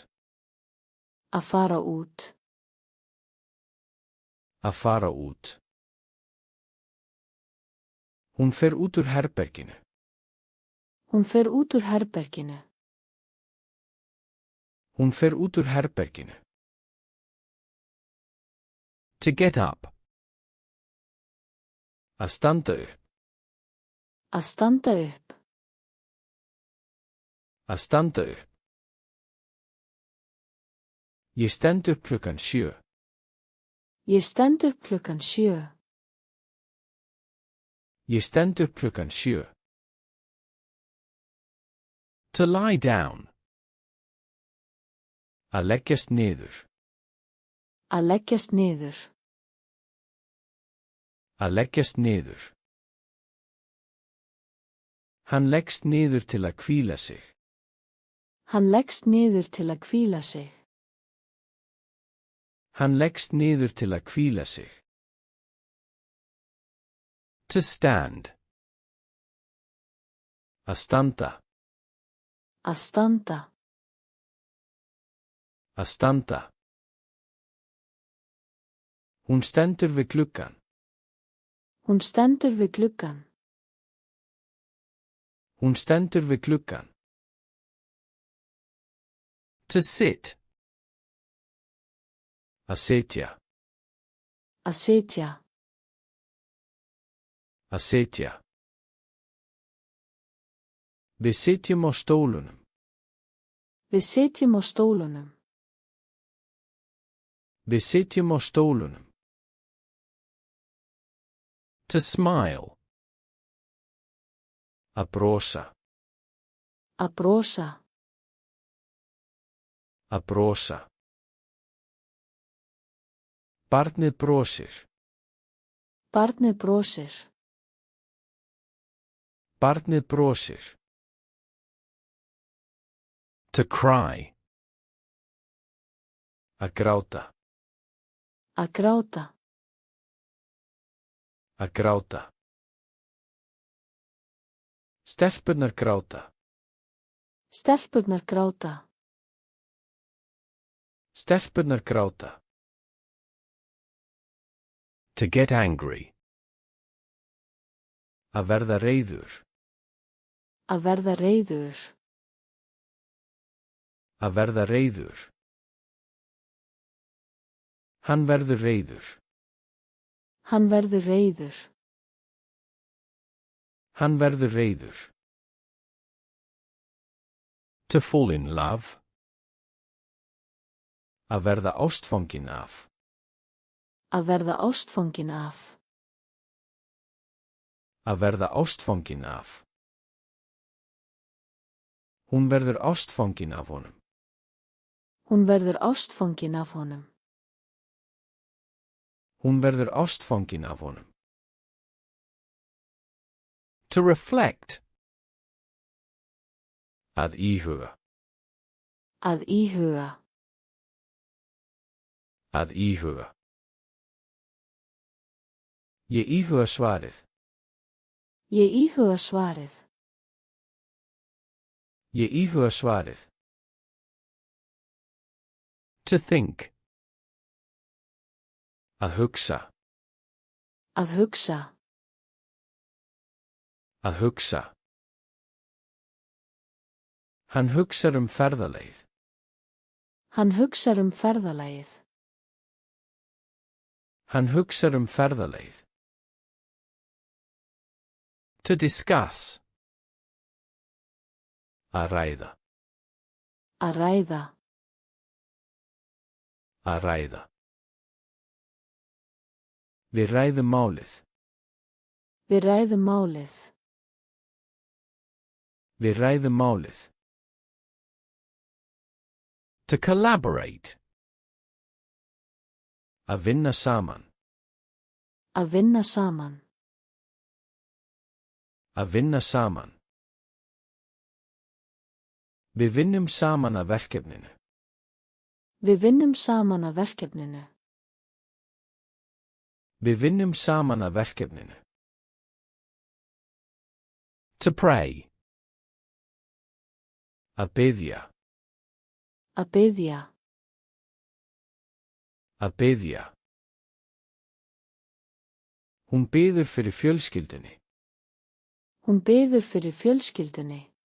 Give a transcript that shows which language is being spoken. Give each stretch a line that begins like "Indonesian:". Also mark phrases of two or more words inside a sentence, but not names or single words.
Icelandic: Að fara út. Að fara út. Hún fer út úr herberginu. Hún fer út úr herberginu. Hún fer út úr herberginu.
English: To get up.
Icelandic: Að standa upp. Að standa upp. Að standa upp. Ég stend upp klukkan 7. Ég stend upp klukkan 7. Ég stend upp klukkan 7.
English: To lie down.
Icelandic: Að leggjast niður. Að leggjast niður. Að leggjast niður. Hann leggst niður til að hvíla sig. Hann leggst niður til að hvíla sig. Hann leggst niður til að hvíla sig.
English: To stand.
Icelandic: Að standa. Að standa. Að standa. Hún stendur við gluggann. Hún stendur við gluggann. Hún stendur við gluggann.
English: To sit.
Icelandic: Að sitja. Að sitja. Að sitja. Við sitjum á stólunum. Við sitjum á stólunum. Við sitjum á stólunum.
English: To smile.
Icelandic: Að brosa. Að brosa. Að brosa. Barnið brosir. Barnið brosir. Barnið brosir.
English: To cry.
Icelandic: Að gráta. Að gráta. Að gráta. Stelpurnar gráta. Stelpurnar gráta. Stelpurnar gráta.
English: To get angry.
Icelandic: Að verða reiður. Að verða reiður. Að verða reiður. Hann verður reiður. Hann verður reiður. Hann verður reiður.
English: To fall in love.
Icelandic: Að verða ástfangin af. Að verða ástfangin af. Að verða ástfangin af. Hún verður ástfangin af honum. Hún verður ástfangin af honum. Hún verður ástfangin af honum.
English: To reflect.
Icelandic: Að íhuga. Að íhuga. Að íhuga. Ég íhuga svarið. Ég íhuga svarið. Ég íhuga svarið.
English: To think.
Icelandic: Að hugsa. Að hugsa. Að hugsa. Hann hugsar ferðalagið. Hann hugsar ferðalagið. Hann hugsar ferðalagið.
English: To discuss.
Icelandic: Að ræða. Að ræða. Að ræða. Við ræðum málið. Við ræðum málið. Við ræðum málið.
English: To collaborate.
Icelandic: Að vinna saman. Að vinna saman. Að vinna saman. Við vinnum saman að verkefninu. Við vinnum saman að verkefninu. Við vinnum saman að verkefninu.
English: To pray.
Icelandic: Að biðja. Að biðja. Að biðja. Hún biður fyrir fjölskyldunni. Hún biður fyrir fjölskyldunni.